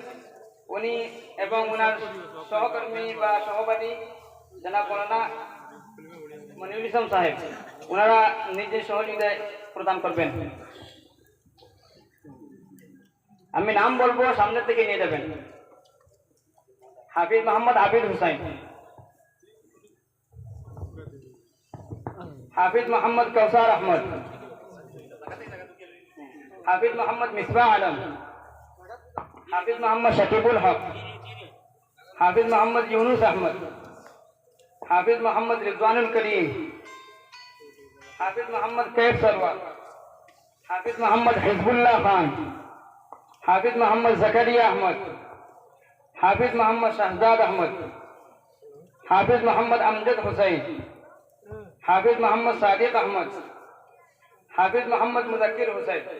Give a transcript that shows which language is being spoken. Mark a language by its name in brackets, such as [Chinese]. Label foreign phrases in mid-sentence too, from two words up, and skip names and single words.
[Bangla] উনি এবং ওনার সহকর্মী বা সহপাঠী জনাব মৌলানা মনিরুল ইসলাম সাহেব ওনারা নিজের সহযোগিতা প্রদান করবেন। আমি নাম বলবো, সামনে থেকে নিয়ে যাবেন। হাফিজ মোহাম্মদ আবিদ হুসাইন, हाफिज मोहम्मद कौसर अहमद, हाफिज मोहम्मद मिसबा आलम, हाफिज मोहम्मद शकीबुल हक, हाफिज मोहम्मद यूनुस अहमद, हाफिज मोहम्मद रिजवानुल करीम, हाफिज मोहम्मद कैफ सरवर, हाफिज मोहम्मद हिजबुल्लाह खान, हाफिज मोहम्मद जकरिया अहमद, हाफिज मोहम्मद शहजाद अहमद, हाफिज मोहम्मद अमजद हुसैन, हाफिज मोहम्मद सादिक अहमद, हाफिज मोहम्मद मुजक्किर हुसैन।